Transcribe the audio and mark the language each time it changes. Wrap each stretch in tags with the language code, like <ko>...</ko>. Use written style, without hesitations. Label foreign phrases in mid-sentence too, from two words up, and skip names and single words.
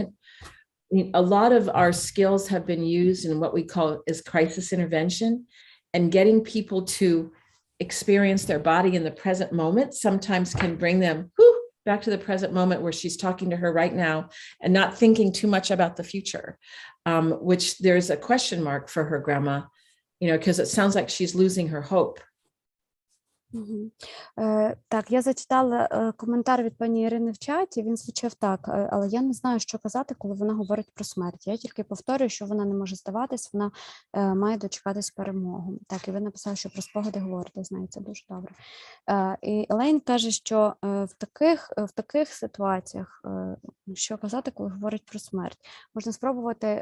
<en>A lot of our skills have been used in what we call is crisis intervention, and getting people to experience their body in the present moment sometimes can bring them back to the present moment where she's talking to her right now and not thinking too much about the future, which there's a question mark for her grandma, because it sounds like she's losing her hope. Мгм.</en> <uk>Так, я зачитала коментар від пані Ірини в чаті. Він звучав так, але я не знаю, що казати, коли вона говорить про смерть. Я тільки повторюю, що вона не може здаватись, вона має дочекатись перемогу. Так, і ви написали, що про спогади говорите з нею, це дуже добре. І Елейн каже, що в таких ситуаціях, що казати, коли говорить про смерть, можна спробувати.</uk>